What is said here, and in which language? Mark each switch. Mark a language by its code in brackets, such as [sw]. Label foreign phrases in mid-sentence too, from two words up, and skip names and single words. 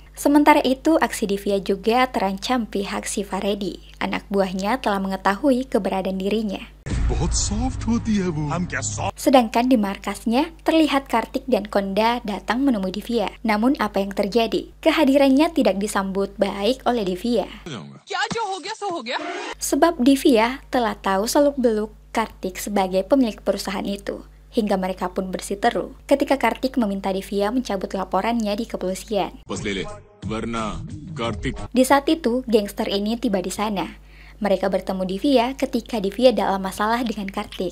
[id] Sementara itu, aksi Divya juga terancam pihak Shiva Reddy. Anak buahnya telah mengetahui keberadaan dirinya. Sedangkan di markasnya, terlihat Kartik dan Konda datang menemui Divya. Namun apa yang terjadi? Kehadirannya tidak disambut baik oleh Divya. [hi] क्या जो हो गया सो हो गया. [id] Sebab Divya telah tahu seluk-beluk Kartik sebagai pemilik perusahaan itu. Hingga mereka pun bersiteru ketika Kartik meminta Divya mencabut laporannya di kepolisian. Di saat itu, gangster ini tiba di sana. Mereka bertemu Divya ketika Divya dalam masalah dengan Kartik.